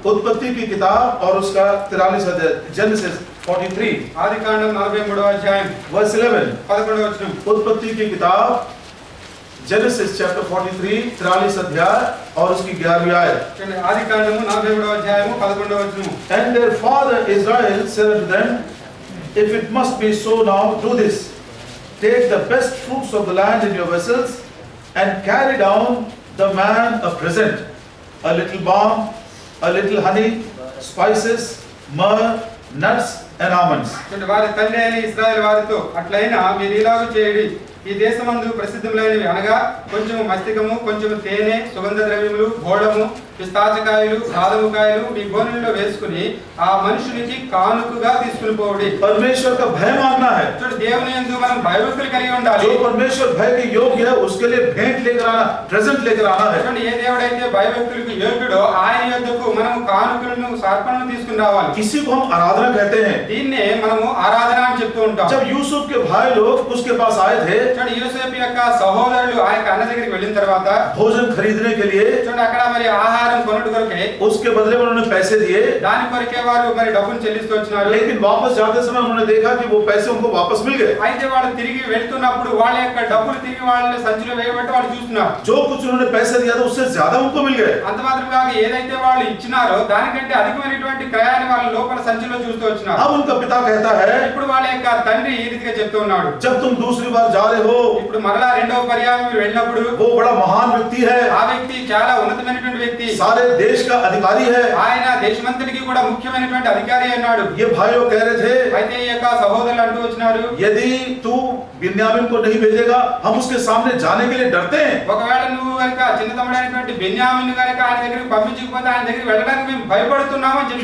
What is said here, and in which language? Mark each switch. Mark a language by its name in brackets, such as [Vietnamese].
[Hindi] उत्पत्ति की किताब और उसका 43 अध्याय, जेनेसिस 43 [Telugu] ఆదికాండం 43వ అధ్యాయం [English] verse 11। [Telugu] 11వ వచనం। [Hindi] उत्पत्ति की किताब जेनेसिस चैप्टर 43 43 अध्याय और उसकी 11वीं आयत। [Telugu] చూడండి, ఆదికాండము 43వ అధ్యాయము 11వ వచనం। [English] And their father Israel said unto them, if it must be so now, do this: take the best fruits of the land in your vessels, and carry down the man a present, a little balm, a little honey, spices, myrrh, nuts and almonds. [Telugu] చూడండి, వారి తండ్రి అయిన ఇశ్రాయేలు వారితో అట్లయినా మీరు ఇలాగూ చేయండి, ఈ దేశమందు ప్రసిద్ధములైనవి అనగా కొంచెము మస్తికము, కొంచెము తేనె, సుగంధ ద్రవ్యములు, గోళము, పిస్తాచకాయలు, బాదముకాయలు మీ గోనెలలో వేసుకుని ఆ మనుషునికి కానుకగా తీసుకుని పోవుడి। [Hindi] परमेश्वर का भय मानना है। [Telugu] చూడండి, దేవుని యందు మనం భయభక్తులు కలిగి ఉండాలి। [Hindi] जो परमेश्वर भय के योग्य है उसके लिए भेंट लेकर आना, प्रेजेंट लेकर आना है। [Telugu] చూడండి, ఏ దేవుడైతే భయభక్తులకు యోగ్యుడో ఆయన యొద్దకు మనం కానుకలను సమర్పణలు తీసుకుని రావాలి। [Hindi] इसी को हम आराधना कहते हैं। [Telugu] దీన్నే మనము ఆరాధన అని చెప్తూ ఉంటాం। [Hindi] जब यूसुफ के भाई लोग उसके पास आए थे [Telugu] చూడండి, యోసేపు యొక్క సహోదరులు ఆ యొక్క అన్న దగ్గరికి వెళ్ళిన తర్వాత [Hindi] भोजन खरीदने के लिए, [Telugu] చూడండి అక్కడ మరి ఆహారం కొనుట కొరకే [Hindi] उसके बदले में उन्होंने पैसे दिए, [Telugu] దాని కొరకే వారు మరి డబ్బులు చెల్లిస్తూ వచ్చినారు। [Hindi] लेकिन वापस जाते समय उन्होंने देखा कि वो पैसे उनको वापस मिल गए। [Telugu] అయితే వాళ్ళు తిరిగి వెళ్తున్నప్పుడు వాళ్ళ యొక్క డబ్బులు తిరిగి వాళ్ళ సంచిలో వేయబట్టి వాళ్ళు చూస్తున్నారు। [Hindi] जो कुछ उन्होंने पैसे दिया था उससे ज्यादा उनको मिल गए। [Telugu] అంత మాత్రం కాక ఏదైతే వాళ్ళు ఇచ్చినారో దానికంటే అధికమైనటువంటి క్రయాన్ని వాళ్ళ లోపల సంచిలో చూస్తూ వచ్చినారు। [Hindi] अब उनका पिता कहता है, [Telugu] ఇప్పుడు వాళ్ళ యొక్క తండ్రి ఈ రీతిగా చెప్తూ ఉన్నాడు, [Hindi] जब तुम दूसरी बार जा रहे हो, [Telugu] ఇప్పుడు మరలా రెండవ పర్యాయం మీరు వెళ్ళినప్పుడు [Hindi] वो बड़ा महान व्यक्ति है, [Telugu] ఆ వ్యక్తి చాలా ఉన్నతమైనటువంటి వ్యక్తి, [Hindi] सारे देश का अधिकारी है। [Telugu] ఆయన దేశమంతటికి కూడా ముఖ్యమైనటువంటి అధికారి అన్నాడు। [Hindi] ये भाइयों कह रहे थे, [Telugu] అయితే ఈ యొక్క సహోదరులు అంటూ వచ్చినారు, [Hindi] यदि तू बिन्यामीन को नहीं भेजेगा, हम उसके सामने जाने के लिए डरते हैं। [Telugu] ఒకవేళ నువ్వు కనుక చిన్న తమ్ముడైనటువంటి బెన్యామీను కనుక ఆయన దగ్గరికి పంపించకపోతే ఆయన దగ్గరికి వెళ్ళడానికి మేము భయపడుతున్నాము అని చెప్పి।